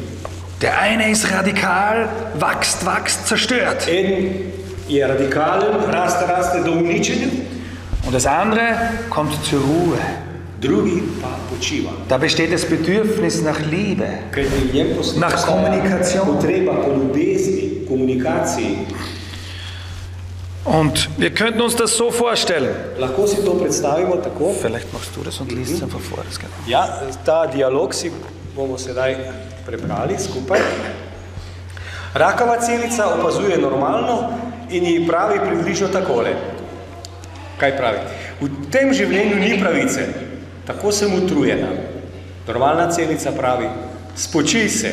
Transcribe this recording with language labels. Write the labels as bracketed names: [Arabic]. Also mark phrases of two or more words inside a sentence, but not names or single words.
[German] Der eine ist radikal, wächst, zerstört. [Slovenian] En je radikalen, raste do uničenja. [German] Und das andere kommt zur Ruhe. [Slovenian] Drugi pa počiva. [German] Da besteht das Bedürfnis nach Liebe, nach Kommunikation. [Slovenian] Potreba po ljubezni, komunikaciji. [German] Und wir könnten uns das so vorstellen. [Slovenian] Lahko si to predstavimo tako. [German] Vielleicht machst du das und liest es einfach vor. Das [Slovenian] ja, ta dialog si bomo sedaj prebrali skupaj. Rakava celica opazuje normalno in ji pravi približno takole. Kaj pravi? V tem življenju ni pravice, tako sem utrujena. Normalna celica pravi, spočij se.